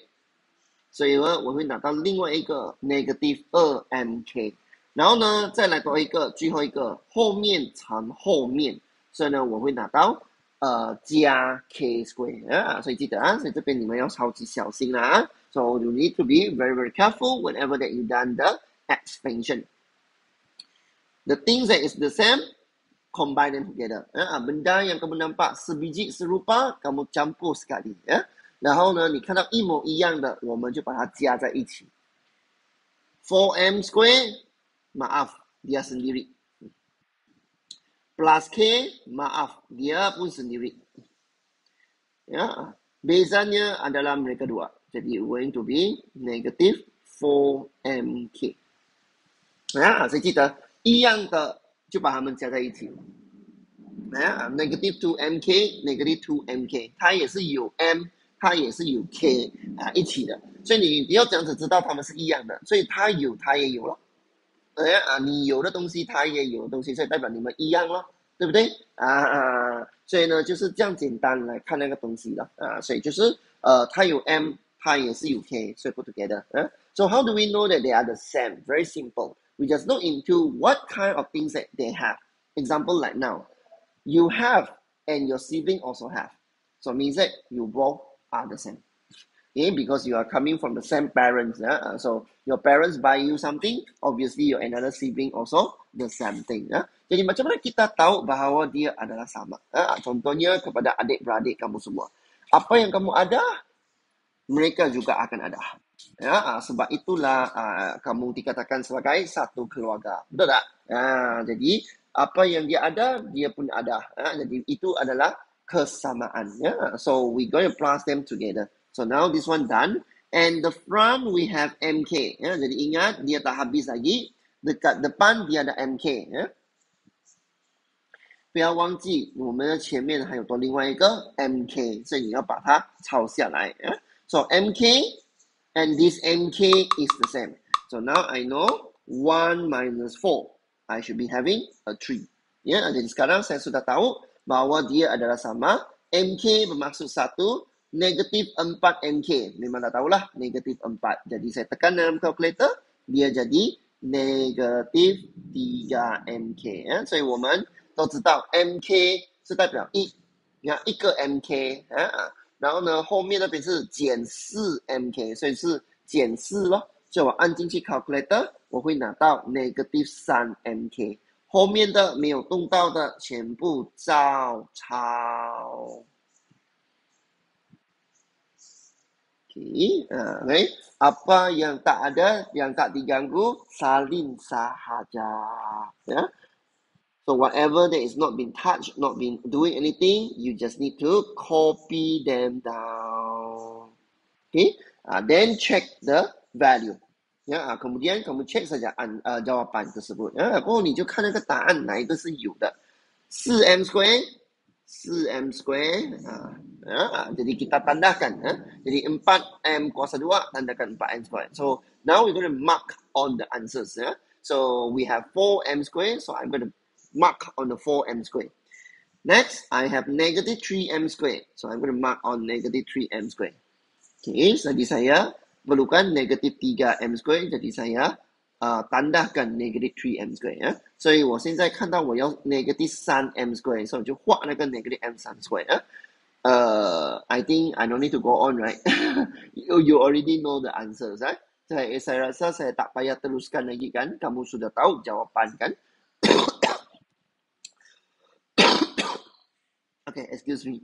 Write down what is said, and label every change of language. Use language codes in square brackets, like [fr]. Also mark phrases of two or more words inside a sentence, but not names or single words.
[zh] 所以呢，我会拿到另外一个 [en] negative 2mk， [zh] 然后呢，再来多一个，最后一个后面乘后面，所以呢，我会拿到加 [en] k square [zh] 所以记得所以这边你们要超级小心啦 [en] So you need to be very very careful whenever that you done the expansion. The things that is the same, combine them together. [ms] Benda yang kamu nampak sebiji serupa, kamu campur sekali. [zh] 然后呢，你看到一模一样的，我们就把它加在一起。 [en] 4m square, [ms] maaf, dia sendiri. [en] Plus k, [ms] maaf, dia pun sendiri. Bezanya adalah mereka dua. [en] Jadi going to be negative 4mk. [zh] 所以记得一样的就把它们加在一起。 [en] negative 2mk, negative 2mk， [zh] 它也是有 m。它也是有 k 一起的，所以你不要这样子知道它们是一样的，所以它有它也有了，你有的东西它也有的东西，所以代表你们一样了，对不对所以呢就是这样简单来看那个东西了所以就是它有 m 它也是有 k， 所以 [en] put together So how do we know that they are the same? Very simple. We just look into what kind of things that they have. Example like now, you have and your sibling also have. So it means that you both are the same. Because you are coming from the same parents. So your parents buy you something, obviously your another sibling also the same thing. [ms] Jadi macam mana kita tahu bahawa dia adalah sama? Contohnya kepada adik-beradik kamu semua. Apa yang kamu ada, mereka juga akan ada. Sebab itulah kamu dikatakan sebagai satu keluarga. Betul tak? Jadi apa yang dia ada, dia pun ada. Jadi itu adalah kesamaan. [en] So we're going to plus them together. So now this one done. And the front we have MK. [ms] Jadi ingat dia tak habis lagi. Dekat depan dia ada MK. [zh] 不要忘记我们的前面还有多另外一个 MK. 所以你要把它抄下来。 [en] So MK and this MK is the same. So now I know 1 minus 4. I should be having a 3. [ms] Jadi sekarang saya sudah tahu bahawa dia adalah sama. MK bermaksud 1, negatif 4MK. Memang dah tahulah, negatif 4. Jadi saya tekan dalam calculator, dia jadi negatif 3MK. [zh] 所以我们都知道 MK 是代表1，一个 MK。然后呢，后面那边是减 4MK， 所以是减4咯。所以我按进去 calculator， 我会拿到 [en] negative 3MK。 [zh] 后面的没有动到的全部照抄。Okay. [ms] Apa yang tak ada, yang tak diganggu, salin sahaja. [en] So whatever that is not been touched, not been doing anything, you just need to copy them down. Okay. Then check the value. [ms] Kemudian kamu cek saja jawapan tersebut. [zh] 然后你就看那个答案哪一个是有的。 [en] 4m square, 4m square. [ms] Jadi kita tandakan. Jadi 4m kuasa 2 tandakan [en] 4m square. So now we're going to mark on the answers. So we have 4m square. So I'm going to mark on the 4m square. Next, I have negative 3m square. So I'm going to mark on negative 3m square. [ms] Okay, jadi saya perlukan negatif [en] 3m square. [ms] Jadi saya tandahkan negatif [en] 3m square. [zh] 所以我现在看到我要 [en] negative 3m square， [zh] 所以我就画那个 [en] negative m3 square。 I think I don't need to go on, right? You already know the answers, right? [ms] Saya rasa saya tak payah teruskan lagi kan? Kamu sudah tahu jawapan kan? [en] Okay, excuse me.